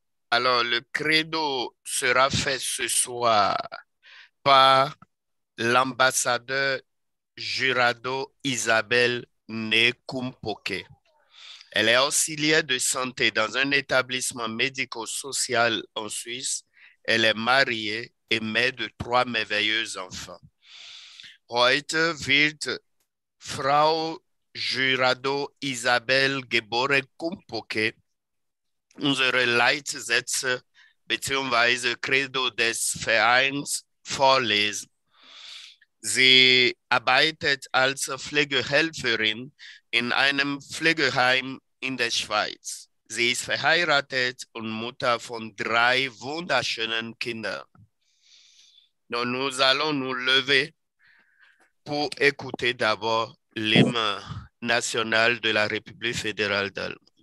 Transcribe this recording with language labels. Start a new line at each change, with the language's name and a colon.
French: Alors, le credo sera fait ce soir par l'ambassadeur Jurado Isabelle Nekumpoke. Elle est auxiliaire de santé dans un établissement médico-social en Suisse. Elle est mariée et mère de 3 merveilleux enfants.
German: Heute wird Frau Jurado Isabel Gebore Kumpoke unsere Leitsätze bzw. Credo des Vereins vorlesen. Sie arbeitet als Pflegehelferin in einem Pflegeheim in der Schweiz. Sie ist verheiratet und Mutter von 3 wunderschönen Kindern.
French: Donc, nous allons nous lever pour écouter d'abord l'hymne national de la République fédérale d'Allemagne.